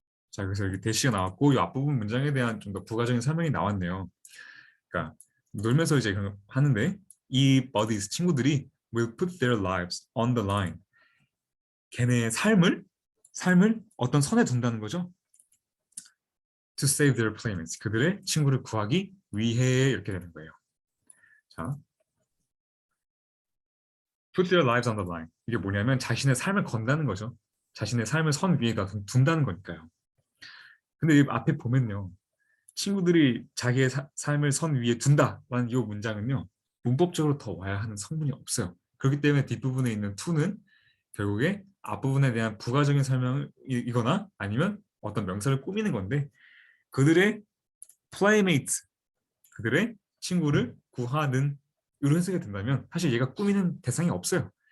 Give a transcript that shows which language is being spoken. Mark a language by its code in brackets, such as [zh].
[ko] 자, 그래서 여기 대시가 나왔고 이 앞부분 문장에 대한 좀 더 부가적인 설명이 나왔네요. 그러니까 놀면서 이제 하는데 이 buddies 친구들이 [en] will put their lives on the line. [ko] 걔네의 삶을 어떤 선에 둔다는 거죠. [en] To save their playmates. [ko] 그들의 친구를 구하기 위해 이렇게 되는 거예요. [en] 자, put their lives on the line. [ko] 이게 뭐냐면 자신의 삶을 건다는 거죠. 자신의 삶을 선 위에다 둔다는 거니까요. 근데 이 앞에 보면요. 친구들이 자기의 삶을 선 위에 둔다라는 이 문장은요. 문법적으로 더 와야 하는 성분이 없어요. 그렇기 때문에 뒷부분에 있는 to는 결국에 앞부분에 대한 부가적인 설명이거나 아니면 어떤 명사를 꾸미는 건데, 그들의 playmate, 그들의 친구를 구하는 이런 해석이 된다면 사실 얘가 꾸미는 대상이 없어요.